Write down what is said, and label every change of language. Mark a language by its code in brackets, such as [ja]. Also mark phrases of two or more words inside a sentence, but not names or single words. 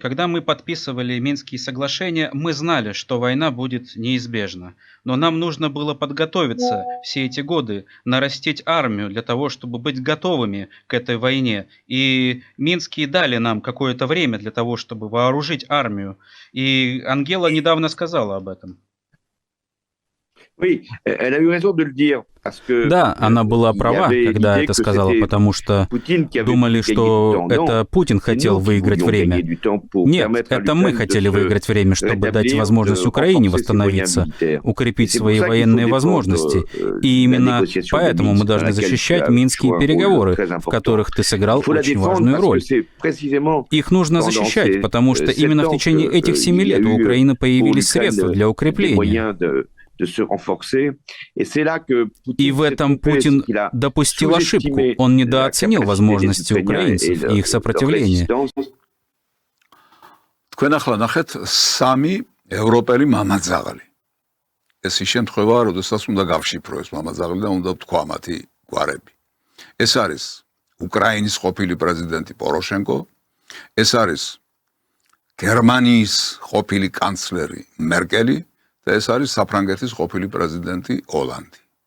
[ru] Когда мы подписывали Минские соглашения, мы знали, что война будет неизбежна. Но нам нужно было подготовиться все эти годы, нарастить армию для того, чтобы быть готовыми к этой войне. И Минские дали нам какое-то время для того, чтобы вооружить армию. И Ангела недавно сказала об этом. [fr] Oui, elle a eu raison de le dire. [ru] Да, она была права, когда это сказала, потому что думали, что это Путин хотел выиграть время. Нет, это мы хотели выиграть время, чтобы дать возможность Украине восстановиться, укрепить свои военные возможности. И именно поэтому мы должны защищать Минские переговоры, в которых ты сыграл очень важную роль. Их нужно защищать, потому что именно в течение этих 7 лет у Украины появились средства для укрепления. И в этом Путин допустил ошибку. Он недооценил возможности украинцев и их сопротивление. [ka] თქვენ ახლა ნახეთ სამი ევროპელი მამაძაღლი. ეს ის შემთხვევაა, როდესაც უნდა გავშიფრო ეს მამაძაღლი და უნდა ვთქვა მათი გვარები. ეს არის უკრაინის ყოფილი პრეზიდენტი პოროშენკო, ეს არის გერმანიის ყოფილი კანცლერი მერკელი და ეს არის საფრანგეთის ყოფილი პრეზიდენტი ოლანდი.